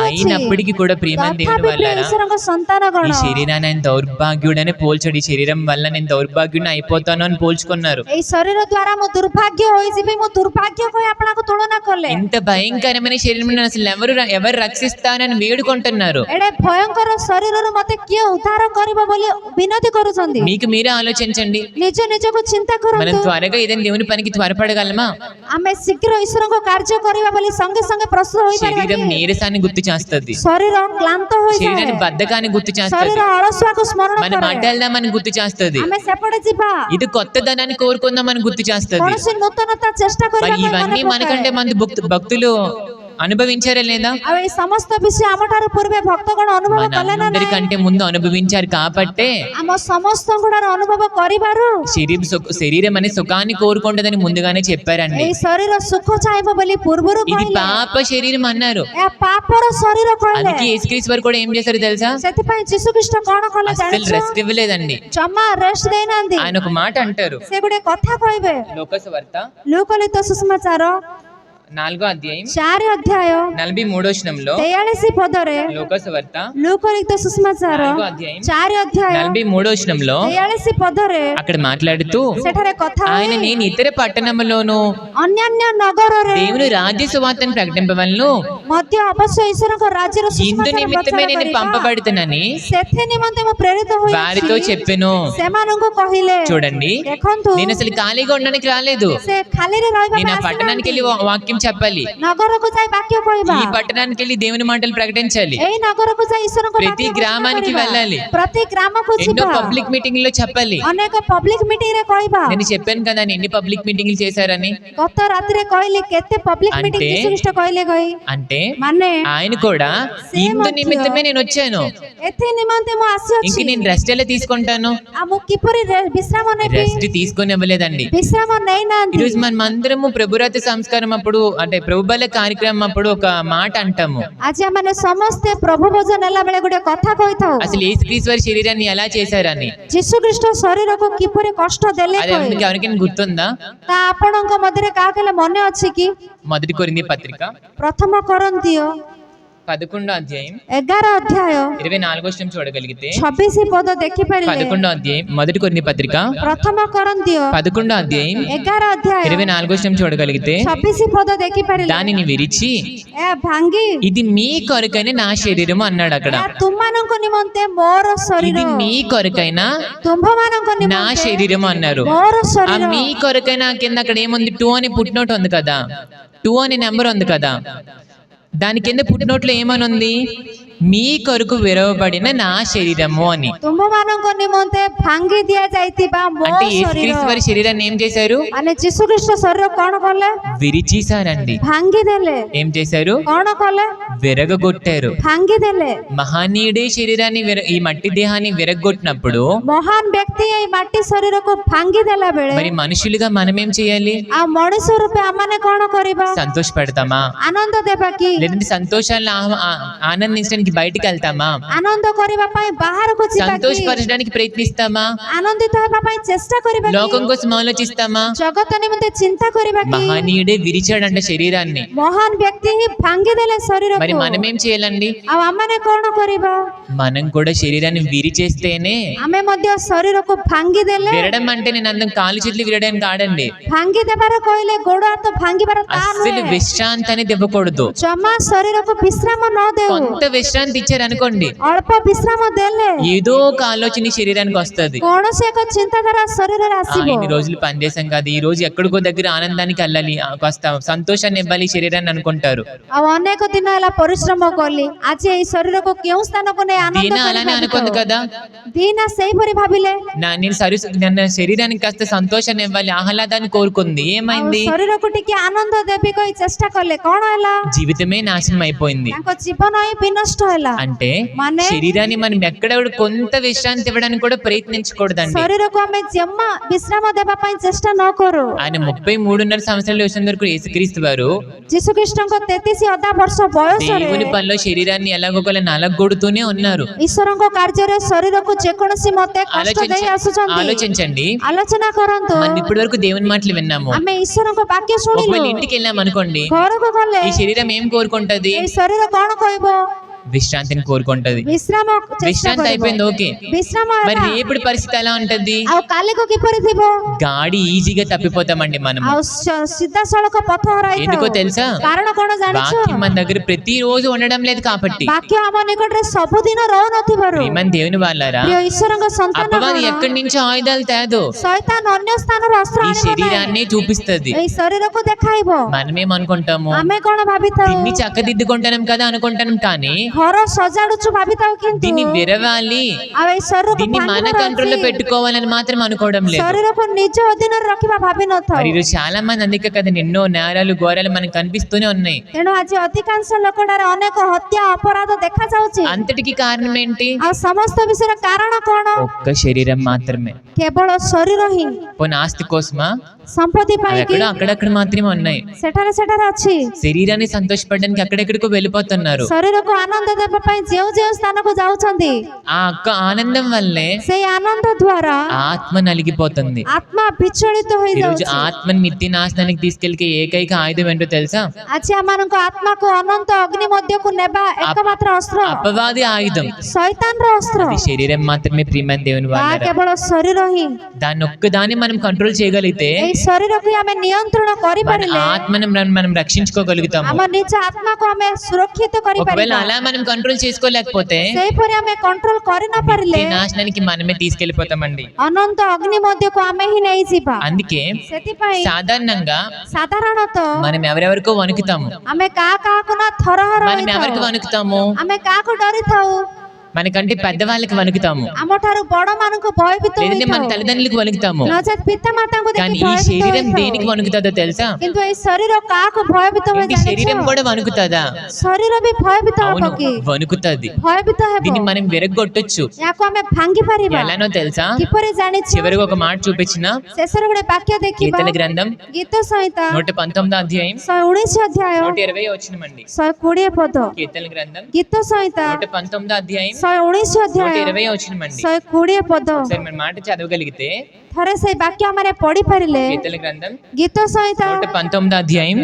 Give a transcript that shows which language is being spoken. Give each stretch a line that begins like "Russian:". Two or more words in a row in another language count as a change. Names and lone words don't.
Telugu: అయినప్పటికీ కూడా ప్రియమైన దేవుని
Odia: ତଥାପି
Telugu: వల్ల
Odia: ଈଶ୍ୱରଙ୍କ ସନ୍ତାନଗଣ
Telugu: ఈ శరీరాన్ని ఆయన దౌర్భాగ్యుడని పోల్చాడు. ఈ శరీరం వల్ల నేను దౌర్భాగ్యుడిని అయిపోతాను అని పోల్చుకున్నారు.
Odia: ଏଇ ଶରୀର ଦ୍ୱାରା ମୁଁ ଦୁର୍ଭାଗ୍ୟ ହୋଇଯିବି, ମୁଁ ଦୁର୍ଭାଗ୍ୟ କହି ଆପଣଙ୍କୁ ତୁଳନା କଲେ।
Telugu: ఇంత భయంకరమైన శరీరం అసలు ఎవరు రక్షిస్తానని వేడుకుంటున్నారు.
Odia: ଏଡେ ଭୟଙ୍କର ଶରୀରରୁ ମତେ କିଏ ଉଦ୍ଧାର କରିବ ବୋଲି ବିନତି କରୁଛନ୍ତି।
Telugu: మీకు మీరే ఆలోచించండి.
Odia: ନିଜ ନିଜକୁ ଚିନ୍ତା
Telugu: మనం
Odia: କରନ୍ତୁ।
Telugu: త్వరగా ఏదైనా దేవుని పనికి త్వరపడగలమా?
Odia: ଆମେ ଶୀଘ୍ର ଈଶ୍ୱରଙ୍କ କାର୍ଯ୍ୟ କରିବା ବୋଲି ସଙ୍ଗେ ସଙ୍ଗେ ପ୍ରସ୍ତୁତ ହୋଇପାରିବା
Telugu: శరీరం
Odia: କି?
Telugu: నీరసాన్ని గుర్తు చేస్తుంది,
Odia: ଶରୀର କ୍ଳାନ୍ତ
Telugu: శరీరాన్ని
Odia: ହୋଇଯାଏ।
Telugu: బద్ధకాన్ని గుర్తు చేస్తుంది,
Odia: ଶରୀର ଅଳସୁଆକୁ ସ୍ମରଣ
Telugu: మనం
Odia: କରେ।
Telugu: అడ్డెళ్దామని గుర్తు చేస్తుంది,
Odia: ଆମେ ସେପଟେ ଯିବା,
Telugu: ఇది కొత్తదనాన్ని కోరుకుందామని గుర్తు చేస్తుంది.
Odia: କୌଣସି ନୂତନତା ଚେଷ୍ଟା
Telugu: మరి
Odia: କରିବା ପାଇଁ
Telugu: ఇవన్నీ
Odia: ମନେ
Telugu: మనకంటే
Odia: ପକାଏ।
Telugu: మంది భక్తులు అనుభవించారా లేదా?
Odia: ଆଉ ଏଇ ସମସ୍ତ ବିଷୟ ଆମଠାରୁ ପୂର୍ବେ ଭକ୍ତଗଣ ଅନୁଭବ କଲେ ନା ନାହିଁ?
Telugu: మనందరికంటే ముందు అనుభవించారు కాబట్టే
Odia: ଆମ ସମସ୍ତଙ୍କର ଅନୁଭବ କରିବାରୁ
Telugu: శరీరం అనే సుఖాన్ని కోరుకుంటుందని ముందుగానే చెప్పారండి.
Odia: ଏଇ ଶରୀର ସୁଖ ଚାହିଁବ ବୋଲି ପୂର୍ବରୁ
Telugu: ఇది
Odia: କହିଲେ।
Telugu: పాప శరీరం అన్నారు.
Odia: ଏହା ପାପର ଶରୀର କହିଲେ।
Telugu: అందుకే యేసుక్రీస్తు వారు కూడా ఏం చేశారు తెలుసా?
Odia: ସେଥିପାଇଁ ଯୀଶୁଖ୍ରୀଷ୍ଟ କଣ କଲେ
Telugu: అసలు
Odia: ଜାଣିଛ?
Telugu: రెస్ట్ ఇవ్వలేదండి.
Odia: ଜମା ରେଷ୍ଟ ଦେଇନାହାନ୍ତି।
Telugu: ఆయన ఒక మాట అంటారు.
Odia: ସେ ଗୋଟେ କଥା କହିବେ।
Telugu: లోకసువార్త
Odia: ଲୁକଲିତ ସୁସମାଚାର
Telugu: 4వ అధ్యాయం
Odia: 4 ଅଧ୍ୟାୟ
Telugu: 43వ వచనంలో
Odia: 43 ପଦରେ
Telugu: లోకసువార్త
Odia: ଲୁକଲିତ ସୁସମାଚାର
Telugu: 4వ అధ్యాయం
Odia: 4 ଅଧ୍ୟାୟ
Telugu: 43వ వచనంలో
Odia: 43 ପଦରେ
Telugu: అక్కడ మాట్లాడుతూ
Odia: ସେଠାରେ କଥା
Telugu: ఆయన
Odia: ହୁଏ,
Telugu: నేను ఇతర పట్టణములోను
Odia: ଅନ୍ୟାନ୍ୟ ନଗରରେ
Telugu: దేవుని రాజ్య సువార్తను ప్రకటింపవలను
Odia: ମଧ୍ୟ ଅବଶ୍ୟ ଈଶ୍ୱରଙ୍କ ରାଜ୍ୟର
Telugu: ఇందు
Odia: ସୁసମାଚାର
Telugu: నిమిత్తమే
Odia: ପ୍ରଚାର
Telugu: నేను
Odia: କରିବା।
Telugu: పంపబడుతున్నానని
Odia: ସେଥି నిମନ୍ତେ ମୁଁ ପ୍ରେରିତ
Telugu: వారితో
Odia: ହୋଇଛି।
Telugu: చెప్పెను.
Odia: ସେମାନଙ୍କୁ କହିଲେ।
Telugu: చూడండి,
Odia: ଦେଖନ୍ତୁ,
Telugu: నేను అసలు ఖాళీగా ఉండడానికి రాలేదు.
Odia: ସେ ଖାଲିରେ ରହିବା
Telugu: నేను
Odia: ପାଇଁ
Telugu: ఆ పట్టణానికి వెళ్ళి
Odia: ଆସିନାହାନ୍ତି।
Telugu: వాక్యం చెప్పాలి,
Odia: ନଗରକୁ ଯାଇ ବାକ୍ୟ କହିବା।
Telugu: ఈ పట్టణానికి వెళ్ళి దేవుని మాటలు ప్రకటించాలి,
Odia: ଏଇ ନଗରକୁ ଯାଇ ଈଶ୍ୱରଙ୍କ
Telugu: ప్రతి
Odia: ବାକ୍ୟ ଘୋଷଣା
Telugu: గ్రామానికి
Odia: କରିବା।
Telugu: వెళ్ళాలి,
Odia: ପ୍ରତି ଗ୍ରାମକୁ
Telugu: ఎన్నో
Odia: ଯିବା।
English: public meeting
Telugu: లో చెప్పాలి.
Odia: ଅନେକ
English: public meeting
Odia: ରେ କହିବା।
Telugu: నేను చెప్పాను కదా ఎన్ని
English: public meetings
Telugu: చేశారని.
Odia: ଗତ ରାତିରେ କହିଲେ କେତେ
English: public meeting
Telugu: అంటే-
Odia: ଯୀଶୁଖ୍ରୀଷ୍ଟ କହିଲେ କହି
Telugu: అంటే
Odia: ମାନେ
Telugu: ఆయన కూడా ఇందు నిమిత్తమే నేను వచ్చాను,
Odia: ଏଥି నిମନ୍ତେ ମୁଁ
Telugu: ఇంక
Odia: ଆସିଅଛି।
Telugu: నేను రెస్ట్ ఎలా తీసుకుంటాను?
Odia: ଆଉ ମୁଁ କିପରି ବିଶ୍ରାମ ନେବି?
Telugu: రెస్ట్ తీసుకొని ఇవ్వలేదండి.
Odia: ବିଶ୍ରାମ ନେଇନାହାନ୍ତି।
Telugu: ఈరోజు మనం అందరము ప్రభురాత్రి సంస్కారం అప్పుడు అంటే ప్రభుబల కార్యక్రమం అప్పుడు ఒక మాట అంటాము.
Odia: ଆଜି ଆମେ ସମସ୍ତେ ପ୍ରଭୁ ଭୋଜ ନେଲା ବେଳେ ଗୋଟେ କଥା କହିଥାଉ,
Telugu: అసలు యేసుక్రీస్తు వారి శరీరాన్ని ఎలా చేశారని.
Odia: ଯୀଶୁଖ୍ରୀଷ୍ଟ ଶରୀରକୁ କିପରି କଷ୍ଟ ଦେଲେ
Telugu: అది
Odia: କହି।
Telugu: మీకు ఎవరికైనా గుర్తుందా?
Odia: ତା ଆପଣଙ୍କ ମଧ୍ୟରେ କାହାକୁ ହେଲେ ମନେ ଅଛି କି?
Telugu: మొదటి కొరింథీ పత్రిక
Odia: ପ୍ରଥମ କରନ୍ତୀୟ
Telugu: 11వ అధ్యాయం
Odia: 11 ଅଧ୍ୟାୟ
Telugu: 24వ వచనం చూడగలిగితే
Odia: 26 ପଦ ଦେଖିପାରିଲେ।
Telugu: 11వ అధ్యాయం మొదటి కొరింథీ పత్రిక
Odia: ପ୍ରଥମ କରନ୍ତୀୟ
Telugu: 11వ అధ్యాయం
Odia: 11 ଅଧ୍ୟାୟ
Telugu: 24వ వచనం చూడగలిగితే
Odia: 26 ପଦ ଦେଖିପାରିଲେ।
Telugu: దానిని విరిచి
Odia: ଏହା ଭାଙ୍ଗି
Telugu: ఇది మీ కొరకైన నా శరీరము అన్నాడు అక్కడ.
Odia: ଏହା ତୁମମାନଙ୍କ ନିମନ୍ତେ ମୋର ଶରୀର,
Telugu: ఇది మీ కొరకైన
Odia: ତୁମ୍ଭମାନଙ୍କ
Telugu: నా
Odia: ନିମନ୍ତେ
Telugu: శరీరం అన్నారు.
Odia: ମୋର
Telugu: ఆ
Odia: ଶରୀର।
Telugu: మీ కొరకైనా కింద అక్కడ ఏముంది? 2 అని పుట్టినోట్ ఉంది కదా, 2 అనే నెంబర్ ఉంది కదా, దాని కింద పుట్టినోట్లో ఏమని ఉంది? మీ కొరకు విరవబడిన నా శరీరము అని.
Odia: ତୁମ୍ଭମାନଙ୍କ ନିମନ୍ତେ ଭାଙ୍ଗି ଦିଆଯାଇଥିବା ମୋ
Telugu: అంటే
Odia: ଶରୀର।
Telugu: యేసుక్రీస్తు వారి శరీరాన్ని ఏం చేశారు?
Odia: ମାନେ ଯୀଶୁଖ୍ରୀଷ୍ଟ ଶରୀର କଣ କଲେ?
Telugu: విరిచేశారండి.
Odia: ଭାଙ୍ଗି ଦେଲେ।
Telugu: ఏం చేశారు?
Odia: କଣ କଲେ?
Telugu: విరగొట్టారు.
Odia: ଭାଙ୍ଗି ଦେଲେ।
Telugu: మహనీయుడే శరీరాన్ని ఈ మట్టి దేహాన్ని విరగొట్టినప్పుడు
Odia: ମହାନ ବ୍ୟକ୍ତି ଏଇ ମାଟି ଶରୀରକୁ ଭାଙ୍ଗି ଦେଲା ବେଳେ
Telugu: మరి మనుషులుగా మనం ఏం చేయాలి?
Odia: ଆଉ ମଣିଷ ରୂପେ ଆମମାନେ କଣ କରିବା?
Telugu: సంతోషపడతామా?
Odia: ଆନନ୍ଦ ଦେବା କି?
Telugu: లేదంటే సంతోషాలను ఆనందించడానికి సంతోషపరచడానికి బయటికి వెళ్తామా?
Odia: ଆନନ୍ଦ କରିବା ପାଇଁ ବାହାରକୁ ଯିବା କି?
Telugu: సంతోషపరచడానికి ప్రయత్నిస్తామా?
Odia: ଆନନ୍ଦିତ ହେବା ପାଇଁ ଚେଷ୍ଟା କରିବା
Telugu: లోకం
Odia: କି?
Telugu: కోసం ఆలోచిస్తామా?
Odia: ଜଗତ ନିମନ୍ତେ ଚିନ୍ତା କରିବା କି?
Telugu: మహనీయుడే విరిచాడంట శరీరాన్ని.
Odia: ମହାନ ବ୍ୟକ୍ତି ହିଁ ଭାଙ୍ଗିଦେଲେ
Telugu: మరి
Odia: ଶରୀରକୁ।
Telugu: మనం ఏం చేయాలండి?
Odia: ଆଉ ଆମମାନେ କଣ କରିବା?
Telugu: మనం కూడా శరీరాన్ని విరిచేస్తేనే.
Odia: ଆମେ ମଧ୍ୟ ଶରୀରକୁ ଭାଙ୍ଗିଦେଲେ,
Telugu: విరడం అంటే నేను అందం కాలు చేతులు విరడానికి ఆడండి.
Odia: ଭାଙ୍ଗି ଦେବାର କହିଲେ ଗୋଡ ହାତ ଭାଙ୍ଗିବାର ତା
Telugu: అస్సలు
Odia: ନୁହେଁ।
Telugu: విశ్రాంతి అనేది ఇవ్వకూడదు.
Odia: ଜମା ଶରୀରକୁ ବିଶ୍ରାମ ନ ଦେଉ।
Telugu: కొంత విశ్రాంతి ఇచ్చారు అనుకోండి,
Odia: ଅଳ୍ପ ବିଶ୍ରାମ ଦେଲେ
Telugu: ఏదో ఒక ఆలోచన ఈ శరీరానికి వస్తుంది.
Odia: କୌଣସି ଏକ ଚିନ୍ତାଧାରା ଶରୀରରେ ଆସିବ।
Telugu: ఇన్ని రోజులు పనిచేసాం కదా, ఈ రోజు ఎక్కడికో దగ్గర ఆనందానికి వెళ్ళాలి, కాస్త సంతోషాన్ని ఇవ్వాలి ఈ శరీరాన్ని అనుకుంటారు.
Odia: ଆଉ ଅନେକ ଦିନ ହେଲା ପରିଶ୍ରମ କଲି, ଆଜି ଏଇ ଶରୀରକୁ କେଉଁ ସ୍ଥାନକୁ ନେଇ ଆନନ୍ଦ
Telugu: దీన అలానే అనుకుంది కదా,
Odia: దీନା ସେଇପରି ଭାବିଲେ।
Telugu: నన్ను శరీరానికి కాస్త సంతోషాన్ని ఇవ్వాలి, ఆహ్లాదాన్ని కోరుకుంది. ఏమైంది?
Odia: ଶରୀରକୁ ଟିକେ ଆନନ୍ଦ ଦେବି କହି ଚେଷ୍ଟା କଲେ, କଣ ହେଲା?
Telugu: జీవితమే నాశనం అయిపోయింది.
Odia: ତାଙ୍କ ଜୀବନ ହିଁ ବିନଷ୍ଟ ହେଲା।
Telugu: అంటే
Odia: ମାନେ?
Telugu: శరీరాన్ని మనం ఎక్కడ కొంత విశ్రాంతి ఇవ్వడానికి కూడా ప్రయత్నించకూడదండి.
Odia: ଶରୀରକୁ ଆମେ ଜମା ବିଶ୍ରାମ ଦେବା ପାଇଁ ଚେଷ୍ଟା ନ କରୁ।
Telugu: ఆయన 33.5 సంవత్సరాలు వచ్చిన వరకు యేసుక్రీస్తు వారు
Odia: ଯୀଶୁଖ୍ରୀଷ୍ଟଙ୍କ 33 ଅଧା ବର୍ଷ ବୟସରେ
Telugu: దేవుని పనిలో శరీరాన్ని ఎలాగోలా నలగొడుతూనే ఉన్నారు.
Odia: ଈଶ୍ୱରଙ୍କ କାର୍ଯ୍ୟରେ ଶରୀରକୁ ଯେକୌଣସି ମତେ କଷ୍ଟ ଦେଇ ଆସୁଛନ୍ତି।
Telugu: ఆలోచించండి,
Odia: ଆଲୋଚନା କରନ୍ତୁ।
Telugu: మనం ఇప్పటి వరకు దేవుని మాటలు విన్నాము.
Odia: ଆମେ ଈଶ୍ୱରଙ୍କ ବାକ୍ୟ
Telugu: ఒకవేళ
Odia: ଶୁଣିଲୁ,
Telugu: ఇంటికి వెళ్ళాం అనుకోండి,
Odia: ଘରକୁ ଗଲେ
Telugu: ఈ శరీరం ఏం కోరుకుంటది?
Odia: ଏଇ ଶରୀର କଣ କହିବ?
Telugu: విశ్రాంతిని కోరుకుంటది.
Odia: ବିଶ୍ରାମ ଚେଷ୍ଟା
Telugu: విశ్రాంతి
Odia: କରିବ।
Telugu: అయిపోయింది, ఓకే.
Odia: ବିଶ୍ରାମ
Telugu: మరి
Odia: ହେଲା,
Telugu: రేపటి పరిస్థితి ఎలా ఉంటది?
Odia: ଆଉ କାଲିକୁ କିପରି ଥିବ?
Telugu: గాడి ఈజీగా తప్పిపోతామండి మనం.
Odia: ଆଉ ସିଧାସଳଖ ପଥ
Telugu: ఎందుకో
Odia: ହରାଇଥାଉ।
Telugu: తెలుసా?
Odia: କାରଣ କଣ ଜାଣିଛ?
Telugu: వాక్యం మన దగ్గర ప్రతిరోజు ఉండడం లేదు కాబట్టి.
Odia: ବାକ୍ୟ ଆମ ନିକଟରେ ସବୁଦିନ ରହୁନଥିବାରୁ
Telugu: ప్రియమైన దేవుని వాళ్ళారా,
Odia: ପ୍ରିୟ ଈଶ୍ୱରଙ୍କ ସନ୍ତାନ
Telugu: అపవాది ఎక్కడి నుంచో ఆయుధాలు తేదో
Odia: ଶୈତାନ ଅନ୍ୟ ସ୍ଥାନରୁ ଅସ୍ତ୍ର
Telugu: ఈ
Odia: ଆଣିବ ନାହିଁ।
Telugu: శరీరాన్ని చూపిస్తది.
Odia: ଏଇ ଶରୀରକୁ ଦେଖାଇବ।
Telugu: మనమేమనుకుంటాము?
Odia: ଆମେ କଣ ଭାବିଥାଉ?
Telugu: దీన్ని చక్కదిద్దుకుంటాం కదా అనుకుంటాం, కానీ
Odia: ଘର ସଜାଡୁଛୁ ଭାବିଥାଉ, କିନ୍ତୁ
Telugu: దీన్ని విరవాలి,
Odia: ଆଉ ଏଇ ଶରୀରକୁ
Telugu: దీన్ని మన
Odia: ଭାଙ୍ଗିବାର
Telugu: కంట్రోల్లో
Odia: ଅଛି।
Telugu: పెట్టుకోవాలని మాత్రం అనుకోవడం లేదు.
Odia: ଶରୀରକୁ ନିଜ ଅଧୀନରେ ରଖିବା ଭାବିନଥାଉ।
Telugu: మరి ఈరోజు చాలా మంది అందుకే కదా ఎన్నో నేరాలు ఘోరాలు మనకు కనిపిస్తూనే ఉన్నాయి.
Odia: ତେଣୁ ଆଜି ଅଧିକାଂଶ ଲୋକଟାରେ ଅନେକ ହତ୍ୟା ଅପରାଧ ଦେଖାଯାଉଛି।
Telugu: అంతటికి కారణం ఏంటి?
Odia: ଆଉ ସମସ୍ତ ବିଷୟର କାରଣ କଣ?
Telugu: ఒక్క శరీరం మాత్రమే.
Odia: କେବଳ ଶରୀର ହିଁ।
Telugu: పోనీ ఆస్తి కోసమా?
Odia: ସମ୍ପତ୍ତି
Telugu: అవి
Odia: ପାଇଁ କି
Telugu: ఎక్కడ అక్కడక్కడ మాత్రమే ఉన్నాయి.
Odia: ସେଠାରେ ଅଛି।
Telugu: శరీరాన్ని సంతోషపడడానికి అక్కడెక్కడికో వెళ్ళిపోతున్నారు.
Odia: ଶରୀରକୁ ଆନନ୍ଦ ଦେବା ପାଇଁ ଯେଉଁ ଯେଉଁ ସ୍ଥାନକୁ ଯାଉଛନ୍ତି,
Telugu: ఆ ఒక్క ఆనందం వల్లే
Odia: ସେଇ ଆନନ୍ଦ ଦ୍ୱାରା
Telugu: ఆత్మ నలిగిపోతుంది.
Odia: ଆତ୍ମା ବିଚଳିତ
Telugu: ఈ రోజు
Odia: ହୋଇଯାଉଛି।
Telugu: ఆత్మని నిత్య నాశనానికి తీసుకెళ్లి ఏకైక ఆయుధం ఏంటో తెలుసా?
Odia: ଆଜି ଆମମାନଙ୍କ ଆତ୍ମାକୁ ଅନନ୍ତ ଅଗ୍ନି ମଧ୍ୟକୁ ନେବା ଏକମାତ୍ର ଅସ୍ତ୍ର
Telugu: అపవాది ఆయుధం
Odia: ଶୈତାନର ଅସ୍ତ୍ର।
Telugu: అది శరీరం మాత్రమే. ప్రియమైన దేవుని
Odia: ତାହା
Telugu: వాళ్ళారా,
Odia: କେବଳ ଶରୀର ହିଁ।
Telugu: దాన్ని ఒక్కదాన్ని మనం కంట్రోల్ చేయగలిగితే
Odia: ଏଇ ଶରୀରକୁ ଆମେ ନିୟନ୍ତ୍ରଣ
Telugu: మన
Odia: କରିପାରିଲେ
Telugu: ఆత్మను మనం రక్షించుకోగలుగుతాము.
Odia: ଆମ ନିଜ ଆତ୍ମାକୁ ଆମେ ସୁରକ୍ଷିତ
Telugu: ఒకవేళ
Odia: କରିପାରିବା।
Telugu: అలా మనం కంట్రోల్ చేసుకోలేకపోతే
Odia: ସେହିପରି ଆମେ କଣ୍ଟ୍ରୋଲ କରି ନ
Telugu: నిత్య
Odia: ପାରିଲେ
Telugu: నాశనానికి మనమే తీసుకెళ్లిపోతామండి.
Odia: ଅନନ୍ତ ଅଗ୍ନି ମଧ୍ୟକୁ ଆମେ ହିଁ ନେଇଯିବା।
Telugu: అందుకే
Odia: ସେଥିପାଇଁ
Telugu: సాధారణంగా
Odia: ସାଧାରଣତଃ
Telugu: మనం ఎవరెవరికో వణుకుతాము.
Odia: ଆମେ କାହାକୁ ନା ଥରହର
Telugu: మనం ఎవరికి
Odia: ହୋଇଥାଉ।
Telugu: వణుకుతాము?
Odia: ଆମେ କାହାକୁ ଡରିଥାଉ?
Telugu: మనకంటే పెద్దవాళ్ళకి వణుకుతాము,
Odia: ଆମଠାରୁ ବଡ ମାନଙ୍କୁ ଭୟଭୀତ
Telugu: లేదంటే మన
Odia: ହୋଇଥାଉ।
Telugu: తల్లిదండ్రులకు వణుకుతాము.
Odia: ନଚେତ୍ ପିତା ମାତାଙ୍କୁ
Telugu: కానీ
Odia: ଦେଖି
Telugu: ఈ
Odia: ଭୟଭୀତ
Telugu: శరీరం దేనికి
Odia: ହୋଇଥାଉ।
Telugu: వణుకుతుందో తెలుసా?
Odia: କିନ୍ତୁ ଏଇ ଶରୀର କାହାକୁ ଭୟଭୀତ ହୁଏ
Telugu: ఏంటి శరీరం
Odia: ଜାଣିଛ?
Telugu: కూడా వణుకుతుందా?
Odia: ଶରୀର ବି ଭୟଭୀତ ହେବ
Telugu: అవును,
Odia: କି?
Telugu: వణుకుతుంది.
Odia: ଭୟଭୀତ
Telugu: దీన్ని
Odia: ହେବ।
Telugu: మనం విరగొట్టొచ్చు.
Odia: ୟାକୁ ଆମେ ଭାଙ୍ଗି ପାରିବା।
Telugu: ఎలానో తెలుసా?
Odia: କିପରି ଜାଣିଛ?
Telugu: చివరికి ఒక మాట చూపించిన
Odia: ଶେଷରେ ଗୋଟେ ବାକ୍ୟ ଦେଖିବା।
Telugu: కీర్తన గ్రంథం
Odia: ଗୀତ ସଂହିତା
Telugu: 119 అధ్యాయం
Odia: 119 ଅଧ୍ୟାୟ
Telugu: 120 వచనమండి.
Odia: 120 ପଦ।
Telugu: కీర్తన గ్రంథం
Odia: ଗୀତ ସଂହିତା
Telugu: 119 అధ్యాయం
Odia: 119 ଅଧ୍ୟାୟ
Telugu: 120 వచనమండి.
Odia: 120 పଦ।
Telugu: ఒకసారి మన మాట చదవగలిగితే
Odia: ଥରେ ସେଇ ବାକ୍ୟ ଆମେ ପଢି ପାରିଲେ
Telugu: కీర్తన గ్రంథం
Odia: ଗୀତ ସଂହିତା
Telugu: 119 అధ్యాయం